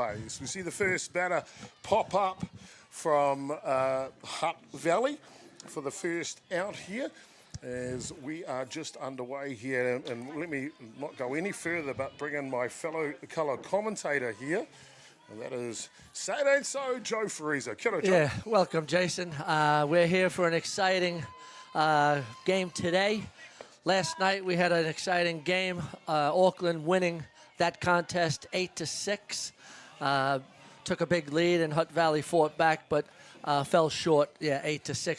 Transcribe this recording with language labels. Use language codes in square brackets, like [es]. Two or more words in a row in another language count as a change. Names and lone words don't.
[en] We see the first batter pop up from Hutt Valley for the first out here, as we are just underway here. And let me not go any further but bring in my fellow colour commentator here, and that is Saturday So Joe Fraser. [mi] Kia ora, Joe. [en] Yeah, welcome, Jason. We're here for an exciting game today. Last night we had an exciting game. Auckland winning that contest 8-6. Took a big lead and Hutt Valley fought back, but fell short, 8-6.